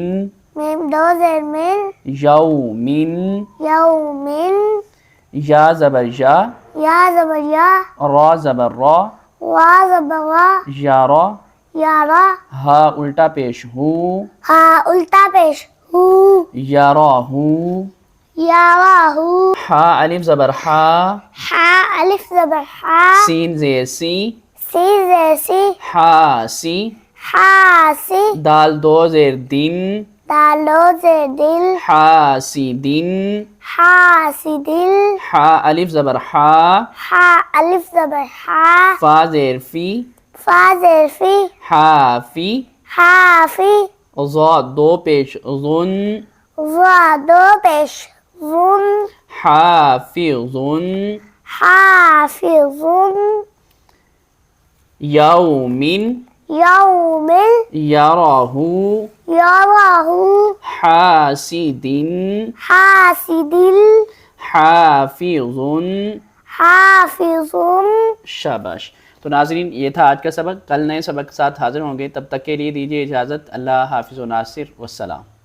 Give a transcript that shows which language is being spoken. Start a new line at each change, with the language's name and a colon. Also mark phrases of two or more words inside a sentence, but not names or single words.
Urdu: میم دو زیر من،
Arabic: یومن، یومن،
Urdu: یا زبر یا، یا زبر یا، را زبر را، وا زبر وا،
Arabic: یارا، یارا،
Urdu: ہا الٹا پیش ہو، ہا الٹا پیش ہو،
Arabic: یاراہو، یاراہو،
Urdu: ہا الف زبر ہا، ہا الف زبر ہا، سین زیر سی، سی زیر سی، ہا سی، ہا سی، دال دو زیر دن، دال دو زیر دل، ہا سی دن، ہا سی دل، ہا الف زبر ہا، ہا الف زبر ہا، فا زیر فی، فا زیر فی، ہا فی، ہا فی، ظا دو پیش ظن، وا دو پیش ون،
Arabic: حافظن، حافظن، یومن، یومن، یراہو، یراہو، حاسدن، حاسدن، حافظن۔ حافظن۔
Urdu: شاباش۔ تو ناظرین، یہ تھا آج کا سبق۔ کل نئے سبق کے ساتھ حاضر ہوں گے، تب تک کے لیے دیجیے اجازت۔ اللہ حافظ و ناصر، والسلام۔